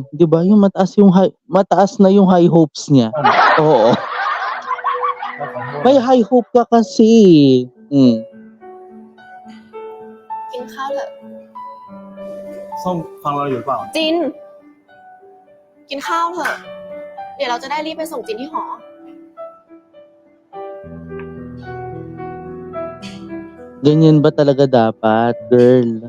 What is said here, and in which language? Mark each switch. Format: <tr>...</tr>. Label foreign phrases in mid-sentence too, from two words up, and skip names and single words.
<tl>'Di ba? Yung mataas na yung</tl> <en>high hopes</en> <tl>niya. Oo.</tl> <th>เราขอโทษ</th> <tl>May</tl> <en>high hope</en> <tl>ka kasi.</tl> <th>กินข้าวเถอะ ส้มฟังเราอยู่หรือเปล่า จิน กินข้าวเถอะ เดี๋ยวเราจะได้รีบไปส่งจินที่หอ</th> <tl>Ganyan ba talaga dapat, girl?</tl>